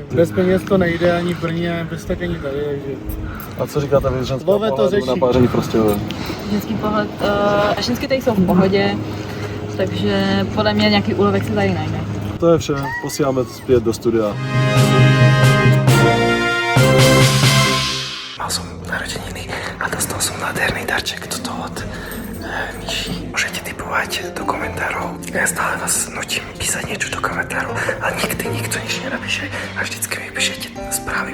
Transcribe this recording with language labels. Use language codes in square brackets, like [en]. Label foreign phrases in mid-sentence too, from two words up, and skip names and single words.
[cs] Bez peněz to nejde ani v Brně, bez tak ani tady, takže... A co říkáte vy z ženského Vove to pohledu řeší. na páření v Prostějově? Ženský pohled, ženské tady jsou v pohodě, takže podle mě nějaký úlovek se tady najde. To je vše, posíláme zpět do studia. [sk] Mal som narodeniny a dostal som nádherný darček toto od Míši. Môžete typovať do komentárov. Ja stále vás nutím písať niečo do komentárov, ale nikdy nikto nič nenapíše a vždycky mi píšete správy.